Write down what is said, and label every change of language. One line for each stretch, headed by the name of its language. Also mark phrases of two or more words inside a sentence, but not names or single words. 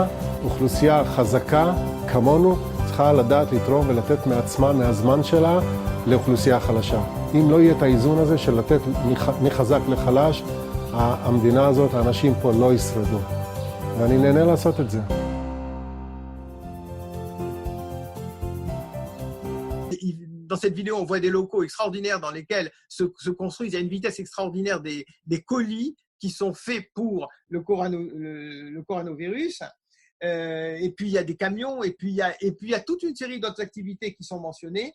Hebrew: אוכלוסייה חזקה כמונו צריכה לדעת לתרום ולתת מעצמה, מהזמן שלה, לאוכלוסייה חלשה. אם לא יהיה את האיזון הזה של לתת מחזק לחלש, המדינה הזאת, האנשים פה לא ישרדו. ואני נהנה לעשות את זה.
French: Dans cette vidéo, on voit des locaux extraordinaires dans lesquels se construisent à une vitesse extraordinaire des colis qui sont faits pour le coronavirus. Et puis il y a des camions, et puis il y a toute une série d'autres activités qui sont mentionnées.